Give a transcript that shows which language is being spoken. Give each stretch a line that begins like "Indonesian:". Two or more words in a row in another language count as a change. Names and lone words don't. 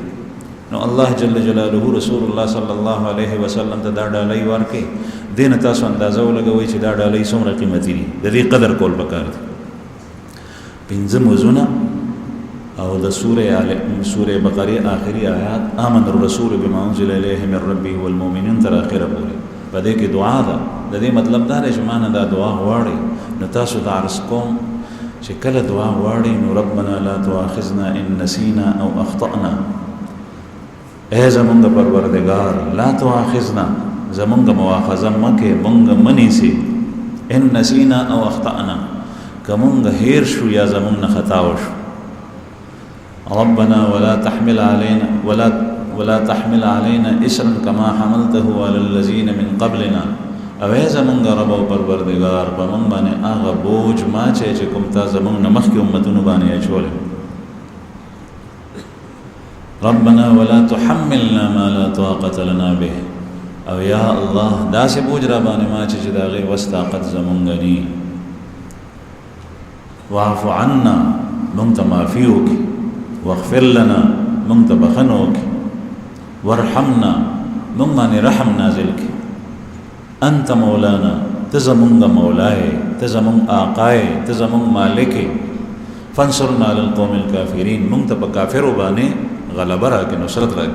Pashto: نو الله
Arabic: جل جلاله رسول الله صلی الله علیه وسلم
Pashto: ته دا ډالۍ ورکړي، دې نه تاسو اندازه ولګوئ چې دا ډالۍ څومره قیمتي دي، د دې قدر کول پکار دي. پنځه موضوعونه او د سوره بقره آخري آیات
Arabic: آمن الرسول بما انزل الیه من ربه والمؤمنون
Pashto: تر اخره پورې په دې کې دعا ده. د دې مطلب دا دی چې مانه دا دعا غواړي نو تاسو ته عرض کوم چې کله دعا غواړي نو
Arabic: ربنا لا تؤاخذنا ان نسینا او اخطأنا،
Pashto: اے زمونږ پروردگار
Arabic: لا تؤاخذنا
Pashto: زمونږ مؤاخذه مکې مونږ منی سي
Arabic: ان نسینا او اخطأنا
Pashto: که مونږ هیر شو یا زمونږ نه خطا وشو.
Arabic: ربنا ولا تحمل علينا اسرا كما حملته على الذين من قبلنا،
Pashto: او ای زمونږ رب او پروردگار په مونږ باندې هغه بوج ما چې کوم تا زمونږ نه مخکې امتونو باندې اچولی.
Arabic: ربنا ولا تحملنا ما لا طاقة لنا به،
Pashto: او یا الله داسې بوج را باندې ما چې د هغې وس طاقت زمونږ ني.
Arabic: واعف عنا
Pashto: مونږ ته معافي وکړي،
Arabic: واغفر لنا
Pashto: مونږ ته بخښنه وکړي، وارحمنا مونږ باندې رحم نازل کړي.
Arabic: انت مولانا
Pashto: ته زمونږ مولای، ته زمونږ آقای، ته زمونږ مالک،
Arabic: فانصرنا علی القوم الکافرین
Pashto: مونږ ته په کافرو باندې غلبه راکړي، نصرت راکړي.